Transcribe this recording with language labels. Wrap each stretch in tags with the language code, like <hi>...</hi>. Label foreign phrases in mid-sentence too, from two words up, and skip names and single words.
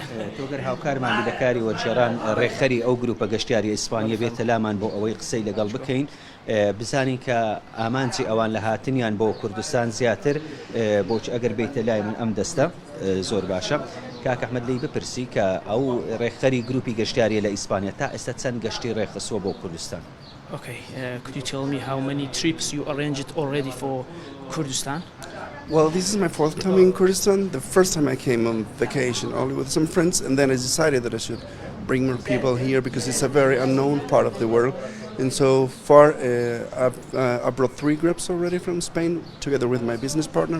<ckb>تۆگەر هاوکارمان لەکاری وەرجێران ڕێخەری ئەو گروپە گەشتیاری ئیسپانیا بێتە لامان بۆ ئەوەی قسەی لەگەڵ بکەین، بزانین کە ئامانجی ئەوان لە هاتنیان بۆ کوردستان زیاتر بۆچ ئەگەر بیتە لای من ئەم دەستە زۆر باشە. کاک ئەحمەد لی بپرسی کە ئەو ڕێخەری گروپی گەشتیاریە لە ئیسپانیا تا ئێستا چەند گەشتی ڕێخستووە بۆ کوردستان؟</ckb> <en>Okay, could you tell me how many trips you arranged already for Kurdistan? Well, this is my 4th time in Kurdistan. The first time I came on vacation only with some friends, and then I decided that I should bring more people here because it's a very unknown part of the world. And so far, I brought 3 groups already from Spain together with my business partner.</en>